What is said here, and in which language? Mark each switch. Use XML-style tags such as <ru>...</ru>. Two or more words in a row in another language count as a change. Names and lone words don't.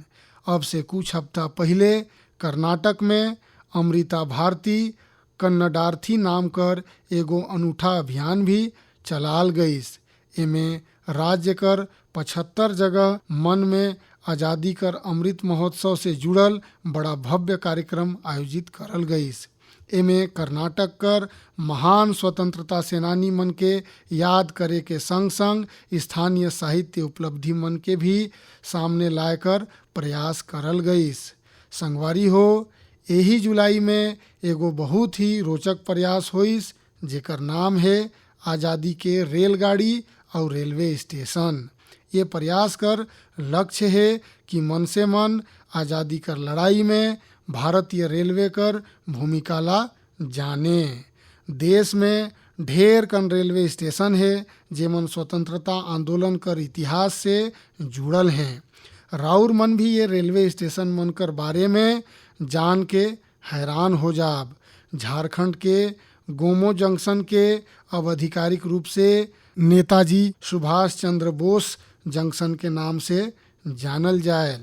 <sck>अब से कुछ हफ्ता पहले कर्नाटक में अमृता भारती कन्नडार्थी नाम कर एगो अनूठा अभियान भी चलाल गईस। एमे राज्य कर 75 जगह मन में आज़ादी कर अमृत महोत्सव से जुड़ल बड़ा भव्य कार्यक्रम आयोजित करल गईस। एमे कर्नाटक कर महान स्वतंत्रता सेनानी मन के याद करे के संग संग स्थानीय साहित्य उपलब्धि मन के भी सामने लायकर प्रयास करल गईस। संगवारी हो, यही जुलाई में एगो बहुत ही रोचक प्रयास होइस, जेकर नाम है आज़ादी के रेलगाड़ी और रेलवे स्टेशन। ये प्रयास कर लक्ष्य है कि मन से मन आज़ादी कर लड़ाई में भारतीय रेलवे कर भूमिका ला जाने। देश में ढेर कन</sck> <en>railway station</en> <sck>है जेमन स्वतंत्रता आंदोलन कर इतिहास से जुड़ल हैं। राउर मन भी ये</sck> <en>railway station</en> <sck>मन कर बारे में जान के हैरान हो जाब। झारखंड के गोमो जंक्शन के अब आधिकारिक रूप से नेताजी सुभाष चंद्र बोस जंक्शन के नाम से जानल जायल।</sck>